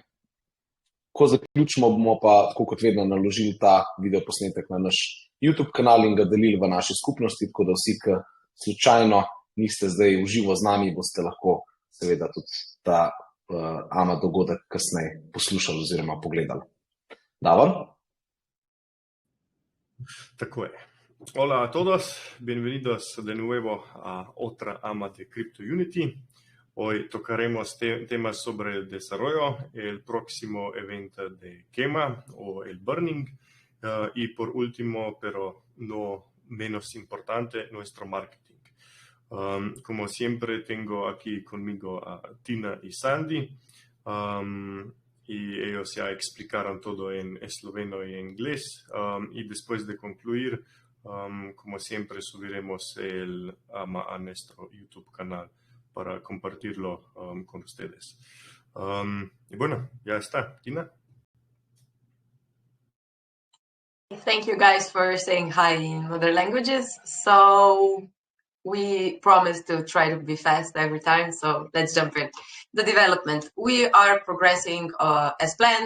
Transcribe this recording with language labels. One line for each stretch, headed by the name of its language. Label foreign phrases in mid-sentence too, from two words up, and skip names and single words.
Slovenian: Ko zaključimo, bomo pa tako kot vedno naložili ta videoposnetek na naš YouTube kanal in ga delili v naši skupnosti, tako da vsi, ki slučajno niste zdaj v živo z nami, boste lahko seveda tudi ta AMA dogodek kasneje poslušali oziroma pogledali. Davor?
Spanish: Tako es. Hola a todos, bienvenidos de nuevo a otra AMA de Crypto Unity. Hoy tocaremos temas sobre el desarrollo, el próximo evento de quema o el burning y por último, pero no menos importante, nuestro marketing. Como siempre tengo aquí conmigo a Tina y Sandy y ellos ya explicaron todo en esloveno y en inglés y después de concluir, como siempre subiremos el AMA a nuestro YouTube canal para compartirlo con ustedes. Y bueno, ya está. Tina?
English: Thank you guys for saying hi in other languages. So we promise to try to be fast every time, so let's jump in. The development. We are progressing as planned.